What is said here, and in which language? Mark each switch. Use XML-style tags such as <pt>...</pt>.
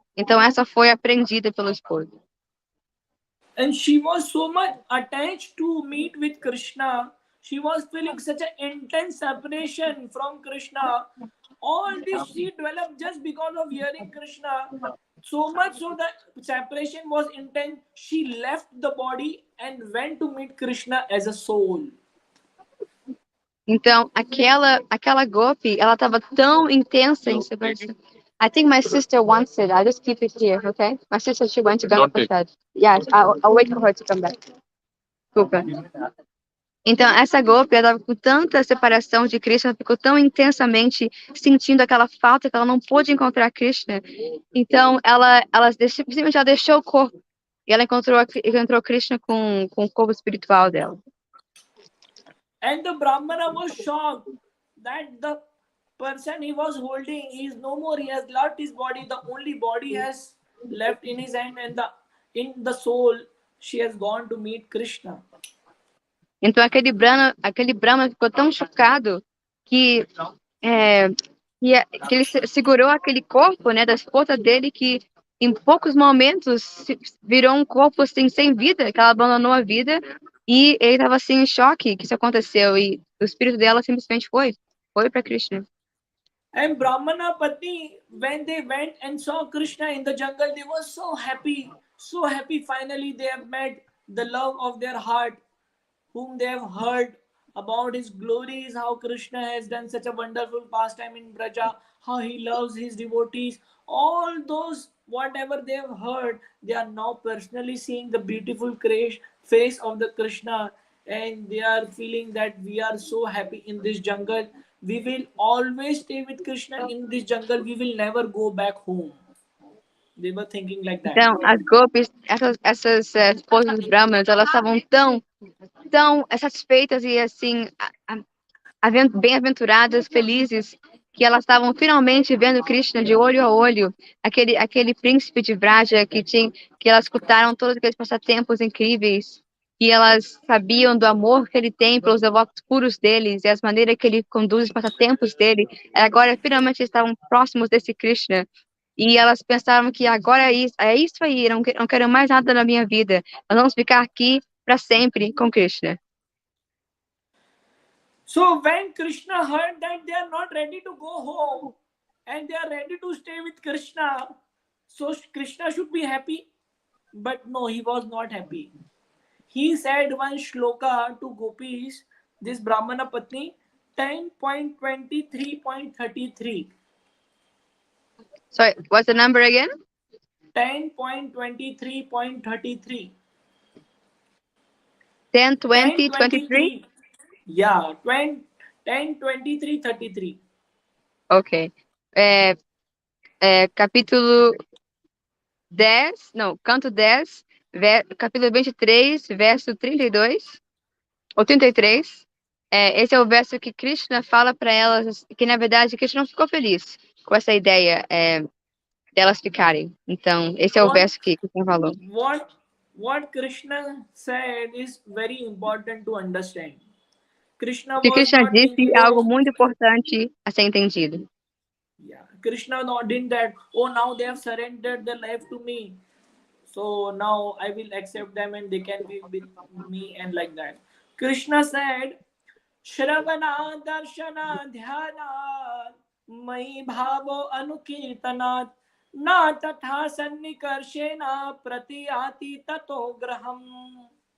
<pt>Então, essa foi apreendida pelo esposo.</pt> <en>And she was so much attached to meet with Krishna. She was feeling such an intense separation from Krishna. All this she developed just because of hearing Krishna. So much so that separation was intense. She left the body and went to meet Krishna as a soul.</en> <pt>Então, aquela golpe, ela estava tão intensa em separação.</pt> <en>I think my sister wants it. I'll just keep it here, okay? My sister, she went to Jayapataka. Yeah, I'll wait for her to come back.</en> <pt>Desculpa. Então, essa golpe, ela estava com tanta separação de Krishna, ficou tão intensamente sentindo aquela falta que ela não pôde encontrar Krishna. Então, ela simplesmente ela deixou o corpo e ela encontrou Krishna com o corpo espiritual dela.</pt> <en>And the Brahmana was shocked that the person he was holding is no more. He has left his body. The only body has left in his hand, and in the soul, she has gone to meet Krishna.</en> <pt>Então aquele Brahma ficou tão chocado que ele segurou aquele corpo, né, da esposa dele, que em poucos momentos virou um corpo assim sem vida, que ela abandonou a vida, e ele estava assim em choque que isso aconteceu, e o espírito dela simplesmente foi para Krishna.</pt> <en>And Brahmana Patni, when they went and saw Krishna in the jungle, they were so happy, so happy. Finally, they have met the love of their heart, whom they have heard about his glories, how Krishna has done such a wonderful pastime in Braja, how he loves his devotees. All those, whatever they have heard, they are now personally seeing the beautiful face of the Krishna. and they are feeling that we are so happy in this jungle. We will always stay with Krishna in this jungle. We will never go back home. They were thinking like that.</en> <pt>Então, as gopis, essas esposas dos brahmanas, elas estavam tão satisfeitas e assim bem-aventuradas, felizes, que elas estavam finalmente vendo Krishna de olho a olho, aquele príncipe de Vraja que elas escutaram todos aqueles passatempos incríveis, e elas sabiam do amor que ele tem pelos devotos puros deles e as maneiras que ele conduz os passatempos dele. Agora finalmente estavam próximos desse Krishna. E elas pensavam que agora é isso aí, não quero mais nada na minha vida. Nós vamos ficar aqui para sempre com Krishna.</pt> <en>So when Krishna heard that they are not ready to go home and they are ready to stay with Krishna, so Krishna should be happy. But no, he was not happy. He said one shloka to gopis, this Brahmana Patni, 10.23.33. Sorry, what's the number again? 10.23.33. 10, 20, 23? Yeah, 10.23.33. Ok.</en> <pt>Capítulo 10, não, canto 10, capítulo 23, verso 32, ou 33. Esse é o verso que Krishna fala para elas, que na verdade Krishna não ficou feliz com essa ideia delas ficarem. Então, esse é o verso que Krishna falou.</pt> <en>What Krishna said is very important to understand.</en> <pt>O que Krishna disse é algo muito importante a ser entendido.</pt> <en>Yeah, Krishna didn't that, oh, now they have surrendered their life to me, so now I will accept them and they can be with me and like that.</en> <sa>Krishna said, Shravana darshana dhyana mai bhavo anukirtanat na tatha sannikarshena pratiyati tato graham.</sa>